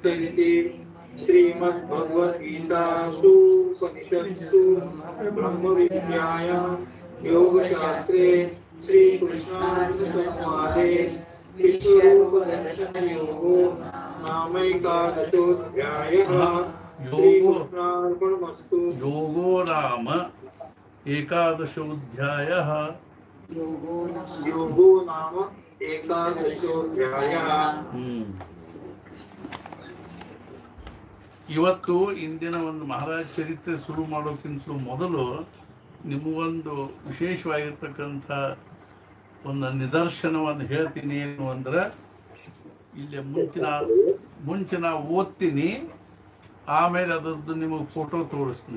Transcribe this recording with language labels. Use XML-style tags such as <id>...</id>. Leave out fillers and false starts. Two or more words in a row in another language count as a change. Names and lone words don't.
<sa>इति श्रीमद्भगवद्गीतासु उपनिषत्सु ब्रह्मविद्यायां योगशास्त्रे श्रीकृष्णार्जुनसंवादे विश्वरूपदर्शनयोगो नामैकादशोऽध्यायः। श्रीकृष्णार्पणमस्तु। योगो नाम एकादशोऽध्यायः। योगो नाम एकादशोऽध्यायः।</sa> <kn>ಇವತ್ತು ಇಂದಿನ ಒಂದು ಮಹಾರಾಜ ಚರಿತ್ರೆ ಶುರು ಮಾಡೋಕ್ಕಿಂತ ಮೊದಲು ನಿಮಗೊಂದು ವಿಶೇಷವಾಗಿರ್ತಕ್ಕಂಥ ಒಂದು ನಿದರ್ಶನವನ್ನು ಹೇಳ್ತೀನಿ. ಏನು ಅಂದ್ರೆ ಇಲ್ಲಿ ಮುಂಚೆ ನಾವು ಓದ್ತೀನಿ, ಆಮೇಲೆ ಅದರದ್ದು ನಿಮಗೆ ಫೋಟೋ ತೋರಿಸ್ತೀನಿ.</kn>